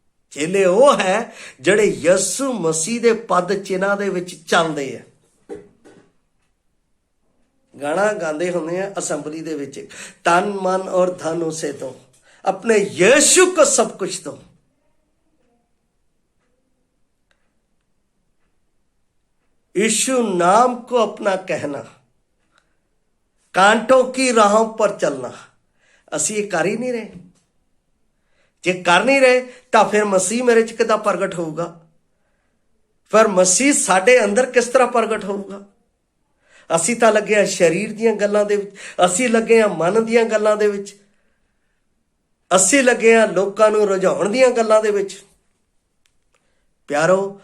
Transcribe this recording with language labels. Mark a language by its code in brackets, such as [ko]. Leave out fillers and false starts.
[pa] ਚੇਲੇ ਉਹ ਹੈ ਜਿਹੜੇ ਯਿਸੂ ਮਸੀਹ ਦੇ ਪਦ ਚਿੰਨ੍ਹਾਂ ਦੇ ਵਿੱਚ ਚੱਲਦੇ ਆ। ਗਾਣਾ ਗਾਉਂਦੇ ਹੁੰਦੇ ਆ ਅਸੈਂਬਲੀ ਦੇ ਵਿੱਚ, ਤਨ ਮਨ ਔਰ ਧਨ ਉਸੇ ਤੋਂ, [hi] अपने यीशु को सब कुछ दो। यीशु नाम को अपना कहना, कांटों की राहों पर चलना। [pa] ਅਸੀਂ ਇਹ ਕਰ ਹੀ ਨਹੀਂ ਰਹੇ। ਜੇ ਕਰ ਨਹੀਂ ਰਹੇ ਤਾਂ ਫਿਰ ਮਸੀਹ ਮੇਰੇ ਚ ਕਿੱਦਾਂ ਪ੍ਰਗਟ ਹੋਊਗਾ? ਫਿਰ ਮਸੀਹ ਸਾਡੇ ਅੰਦਰ ਕਿਸ ਤਰ੍ਹਾਂ ਪ੍ਰਗਟ ਹੋਊਗਾ? ਅਸੀਂ ਤਾਂ ਲੱਗੇ ਆ ਸਰੀਰ ਦੀਆਂ ਗੱਲਾਂ ਦੇ ਵਿੱਚ, ਅਸੀਂ ਲੱਗੇ ਆ ਮਨ ਦੀਆਂ ਗੱਲਾਂ ਦੇ ਵਿੱਚ, ਅਸੀਂ ਲੱਗੇ ਆ ਲੋਕਾਂ ਨੂੰ ਰੁਝਾਉਣ ਦੀਆਂ ਗੱਲਾਂ ਦੇ ਵਿੱਚ। ਪਿਆਰੋ,